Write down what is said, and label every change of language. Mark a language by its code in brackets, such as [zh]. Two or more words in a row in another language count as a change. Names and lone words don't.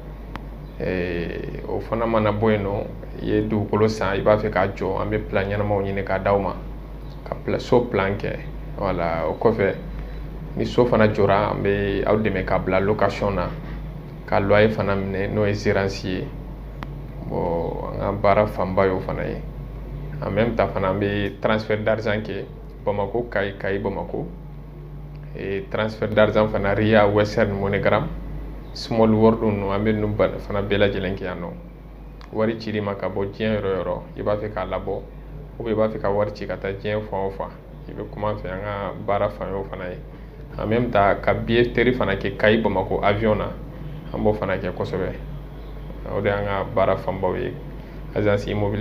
[bm] o fana mana bɔ yen nɔ i ye dugukolo san i b'a fɛ k'a jɔ an bɛ plan ɲɛnamaw ɲini k'a d'aw ma ka so plan kɛ wala o kɔfɛ ni so fana jɔra an bɛ aw dɛmɛ k'a bila location na ka loyer fana minɛ n'o ye gérance ye bon an ka baara fanba y'o fana ye [fr] en même temps [bm] fana an bɛ [fr] transfert d'argent [bm] kɛ Bamako Kayi Kayi Bamako [fr] transfert d'argent [bm] fana Ria Western MoneyGram small world ninnu an bɛ ninnu fana bɛɛ lajɛlen kɛ yan nɔ wari cili ma ka bɔ diɲɛ yɔrɔ yɔrɔ i b'a fɛ k'a labɔ [fr] ou bien [bm] i b'a fɛ ka wari ci ka taa diɲɛ fan o fan i bɛ kuma an fɛ an ka baara fan y'o fana ye [fr] en même temps [bm] ka billetterie fana kɛ Kayi Bamako avion na an b'o fana kɛ kosɛbɛ o de y'an ka baara fanbaw ye [fr] agence immobilier